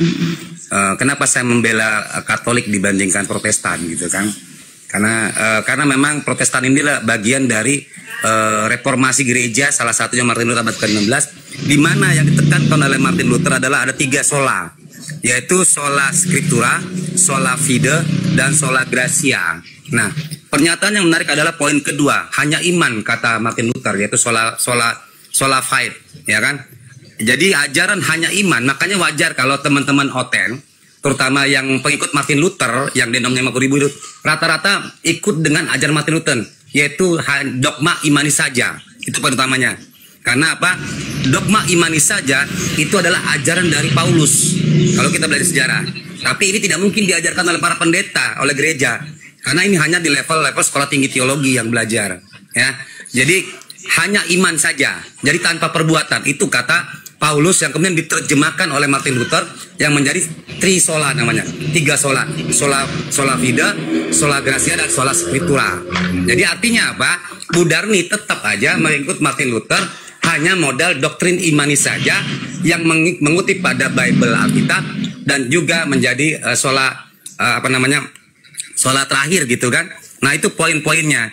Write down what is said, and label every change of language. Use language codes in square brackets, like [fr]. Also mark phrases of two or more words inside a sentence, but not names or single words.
[id] Kenapa saya membela Katolik dibandingkan Protestan gitu kan? Karena memang Protestan inilah bagian dari reformasi gereja, salah satunya Martin Luther abad ke-16, di mana yang ditekankan oleh Martin Luther adalah ada 3 sola, yaitu [la] sola scriptura, sola fide, [id] dan [la] sola gratia. [id] Nah, pernyataan yang menarik adalah poin kedua, hanya iman kata Martin Luther, yaitu [la] sola fide, [id] ya kan? Jadi ajaran hanya iman, makanya wajar kalau teman-teman Oten, terutama yang pengikut Martin Luther yang denominasinya 50.000 itu rata-rata ikut dengan ajaran Martin Luther, yaitu dogma imani saja. Itu poin utamanya. Karena apa? Dogma imani saja itu adalah ajaran dari Paulus kalau kita belajar sejarah. Tapi ini tidak mungkin diajarkan oleh para pendeta, oleh gereja. Karena ini hanya di level sekolah tinggi teologi yang belajar, ya. Jadi hanya iman saja. Jadi tanpa perbuatan. Itu kata Paulus yang kemudian diterjemahkan oleh Martin Luther yang menjadi trisola namanya. 3 sola. [la] Sola fide, sola gratia, dan sola scriptura. [id] Jadi artinya apa? Budarni tetap aja mengikut Martin Luther, hanya modal doktrin imani saja yang mengutip pada Bible Alkitab dan juga menjadi sola terakhir gitu kan. Nah, itu poin-poinnya.